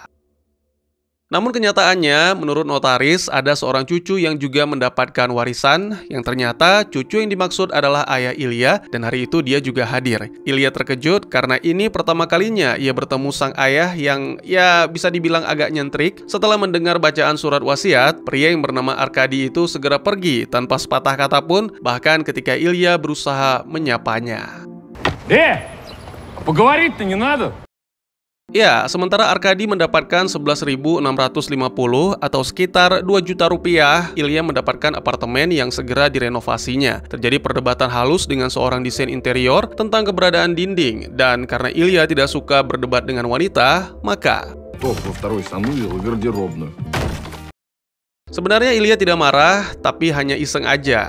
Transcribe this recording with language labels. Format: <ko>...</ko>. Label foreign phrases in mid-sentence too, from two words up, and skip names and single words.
<id>Namun kenyataannya, menurut notaris, ada seorang cucu yang juga mendapatkan warisan, yang ternyata cucu yang dimaksud adalah ayah Ilya, dan hari itu dia juga hadir. Ilya terkejut karena ini pertama kalinya ia bertemu sang ayah yang ya bisa dibilang agak nyentrik. Setelah mendengar bacaan surat wasiat, pria yang bernama Arkadi itu segera pergi tanpa sepatah kata pun, bahkan ketika Ilya berusaha menyapanya.</id> <ru>Поговорить-то не надо.</ru> <id>Ya, sementara Arkadi mendapatkan 11.650 atau sekitar 2 juta rupiah, Ilya mendapatkan apartemen yang segera direnovasinya. Terjadi perdebatan halus dengan seorang desain interior tentang keberadaan dinding, dan karena Ilya tidak suka berdebat dengan wanita, maka sebenarnya Ilya tidak marah, tapi hanya iseng aja.</id>